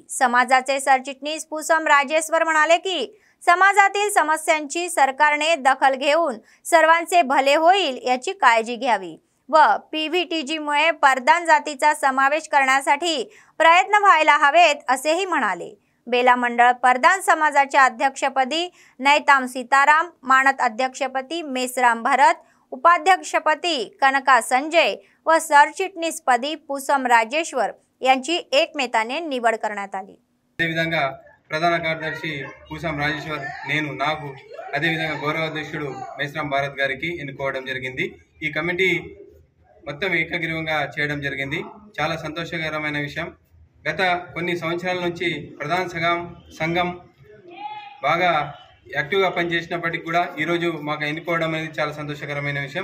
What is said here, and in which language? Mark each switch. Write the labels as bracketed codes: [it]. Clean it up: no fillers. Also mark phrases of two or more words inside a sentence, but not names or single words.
[mr] समाजाचे सरचिटणीस पुसम राजेश्वर म्हणाले की समाजातील समस्यांची सरकारने दखल घेऊन सर्वांचे भले होईल याची काळजी घ्यावी व पीव्हीटीजीमुळे परदान जातीचा समावेश करण्यासाठी प्रयत्न व्हायला हवेत असेही म्हणाले। बेला मंडळ परदान समाजाच्या अध्यक्षपदी नैताम सीताराम, मानद अध्यक्षपदी मेसराम भरत, उपाध्यक्षपदी कनका संजय व सरचिटणीसपदी पुसम राजेश्वर यांची एकमताने निवड करण्यात आली। [te] అదేవిధంగా ప్రధాన కార్యదర్శి పూసం రాజేశ్వర్ నేను నాకు అదేవిధంగా గౌరవాధ్యక్షుడు మేస్రాం భారత్ గారికి ఎన్నుకోవడం జరిగింది। ఈ కమిటీ మొత్తం ఏకగ్రీవంగా చేయడం జరిగింది। చాలా సంతోషకరమైన విషయం। గత కొన్ని సంవత్సరాల నుంచి ప్రధాన సంఘం బాగా యాక్టివ్గా పనిచేసినప్పటికీ కూడా ఈరోజు మాకు ఎన్నుకోవడం అనేది చాలా సంతోషకరమైన విషయం।